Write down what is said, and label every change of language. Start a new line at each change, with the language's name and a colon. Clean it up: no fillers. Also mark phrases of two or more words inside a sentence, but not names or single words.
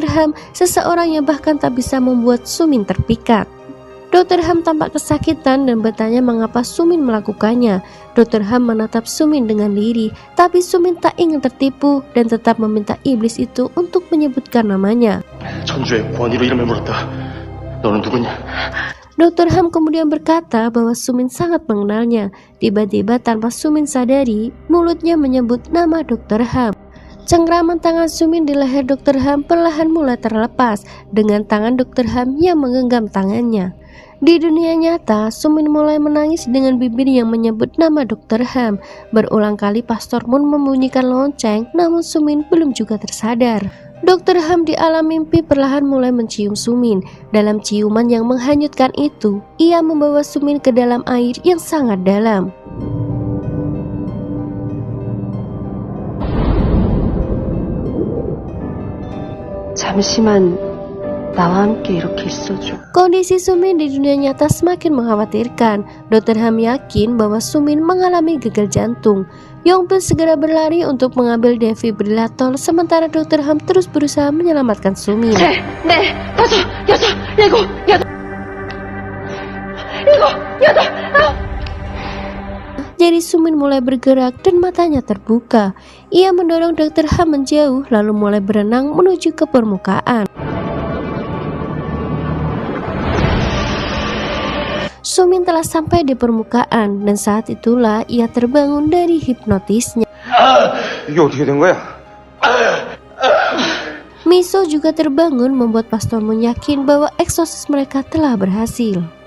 Indonesian: Ham, seseorang yang bahkan tak bisa membuat Sumin terpikat. Dr. Ham tampak kesakitan dan bertanya mengapa Sumin melakukannya. Dr. Ham menatap Sumin dengan lirih, tapi Sumin tak ingin tertipu dan tetap meminta iblis itu untuk menyebutkan namanya.
Korean: 천주의 권위로 이름을 물었다. 너는 누구냐?
Indonesian: Dr. Ham kemudian berkata bahwa Sumin sangat mengenalnya. Tiba-tiba tanpa Sumin sadari, mulutnya menyebut nama Dr. Ham. Cengkraman tangan Sumin di leher Dr. Ham perlahan mulai terlepas dengan tangan Dr. Ham yang menggenggam tangannya. Di dunia nyata, Sumin mulai menangis dengan bibir yang menyebut nama Dr. Ham. Berulang kali Pastor Moon membunyikan lonceng, namun Sumin belum juga tersadar. Dr. Ham di alam mimpi perlahan mulai mencium Sumin. Dalam ciuman yang menghanyutkan itu, ia membawa Sumin ke dalam air yang sangat dalam.
Korean: 잠시만 나와 함께 이렇게 있어줘.
Indonesian: Kondisi Sumin di dunia nyata semakin mengkhawatirkan. Dr. Ham yakin bahwa Sumin mengalami gagal jantung. Yongpil segera berlari untuk mengambil defibrilator, sementara Dr. Ham terus berusaha menyelamatkan Sumin.
Korean: 셋, 넷, 다섯, 여섯, 일곱, 여덟.
Indonesian: Jadi Sumin mulai bergerak dan matanya terbuka. Ia mendorong Dr. Ham menjauh lalu mulai berenang menuju ke permukaan. Sumin telah sampai di permukaan dan saat itulah ia terbangun dari hipnotisnya.
Korean: 이게 어떻게 된 거야?
Indonesian: Miso juga terbangun membuat Pastor Moon yakin bahwa eksorsis mereka telah berhasil.